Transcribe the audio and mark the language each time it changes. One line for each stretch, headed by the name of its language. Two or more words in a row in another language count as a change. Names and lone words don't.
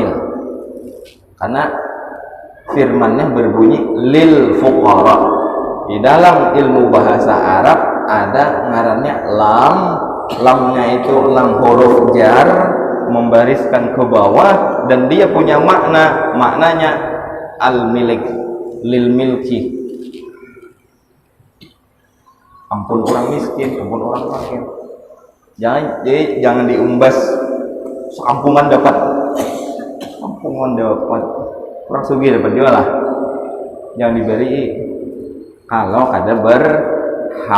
Indonesian: Karena firmannya berbunyi
Arabic: للفقراء.
Banjar: Di dalam ilmu bahasa Arab ada ngarannya lam.
Indonesian: Lamnya itu
Arabic: لام حرف جر,
Indonesian: membariskan ke bawah, dan dia punya maknanya al milik,
Arabic: للملك.
Banjar: Ampun orang miskin, ampun orang fakir. Jangan diumbas sekampungan dapat. Orang sugih dapat juga lah. Jangan diberi kalau kada berhak.